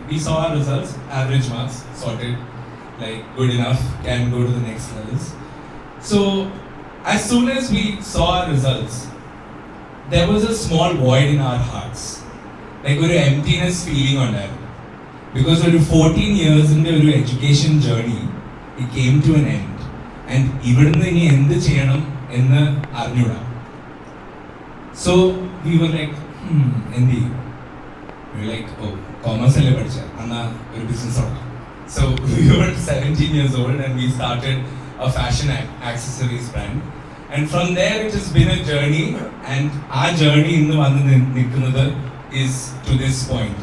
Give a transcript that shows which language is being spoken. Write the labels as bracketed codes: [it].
[en] We saw our results, average marks, sorted, like good enough, can go to the next levels. So as soon as we saw our results, there was a small void in our hearts, like [ml] ഒരു [en] emptiness feeling [ml] ഉണ്ടായിരുന്നു. [en] Because [ml] ഒരു [en] 14 years in the education journey, it came to an end. And [ml] ഇവിടുന്ന് ഇനി എന്ത് ചെയ്യണം എന്ന് അറിഞ്ഞൂടാ. [en] So we were like, [ml] എന്ത് ചെയ്യും? [en] We were like, oh, commerce [ml] അല്ലേ പഠിച്ച, എന്നാ ഒരു [en] business [ml] തുടങ്ങാം. [en] So we were 17 years old and we started a fashion accessories brand. And from there it has been a journey, and our journey in the Nikunada is to this point.